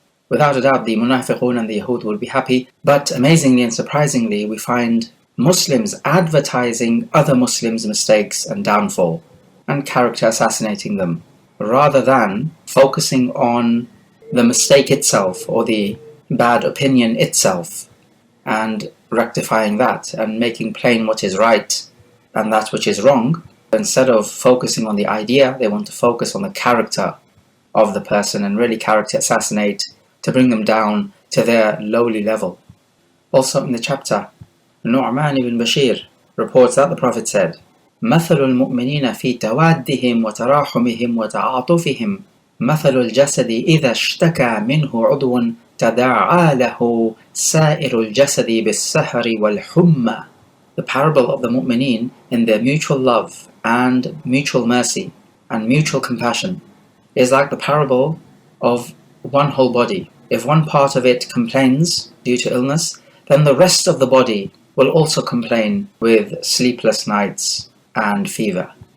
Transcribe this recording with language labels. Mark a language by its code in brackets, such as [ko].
[en] Without a doubt, the munafiqun and the Yahud will be happy, but amazingly and surprisingly, we find Muslims advertising other Muslims' mistakes and downfall and character assassinating them, rather than focusing on the mistake itself or the bad opinion itself and rectifying that and making plain what is right and that which is wrong. Instead of focusing on the idea, they want to focus on the character of the person and really character assassinate to bring them down to their lowly level. Also in the chapter, Nu'man ibn Bashir reports that the Prophet said, [ar] مثل المؤمنين في توادهم وتراحمهم وتعاطفهم مثل الجسد إذا اشتكى منه عضو تداعى له سائر الجسد بالسهر والحمى. [en] The parable of the mu'mineen in their mutual love and mutual mercy and mutual compassion is like the parable of one whole body. If one part of it complains due to illness, then the rest of the body will also complain with sleepless nights and fever.